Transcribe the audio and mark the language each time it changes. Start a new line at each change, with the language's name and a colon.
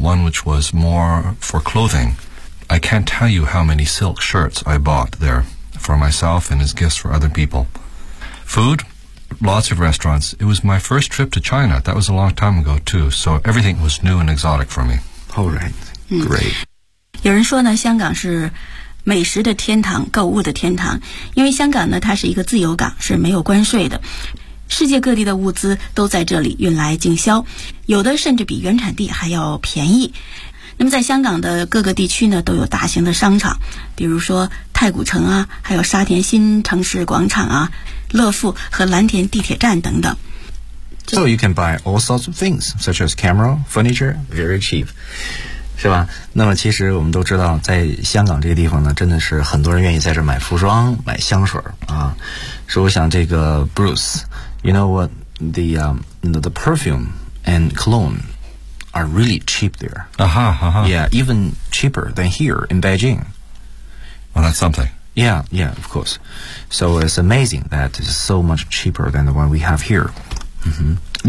English: One which was more for clothing. I can't tell you how many silk shirts I bought there for myself and as gifts for other people. Food, lots of restaurants. It was my first trip to China. That was a long time ago, too. So everything was new and exotic for me. All right. Great.
Chinese: 有人说呢，香港是美食的天堂，购物的天堂。因为香港呢，它是一个自由港，是没有关税的。世界各地的物资都在这里运来经销，有的甚至比原产地还要便宜。那么在香港的各个地区呢，都有大型的商场，比如说太古城啊，还有沙田新城市广场啊，乐富和蓝田地铁站等等。
English: So you can buy all sorts of things, such as camera, furniture, very cheap.
Chinese: 是吧？那么其实我们都知道，在香港这个地方呢，真的是很多人愿意在这买服装、买香水啊。所以我想，这个
English: Bruce, you know what the perfume and cologne are really cheap there. Yeah, even cheaper than here in Beijing. Well, that's something. Yeah, of course. So it's amazing that it's so much cheaper than the one we have here.、Mm-hmm.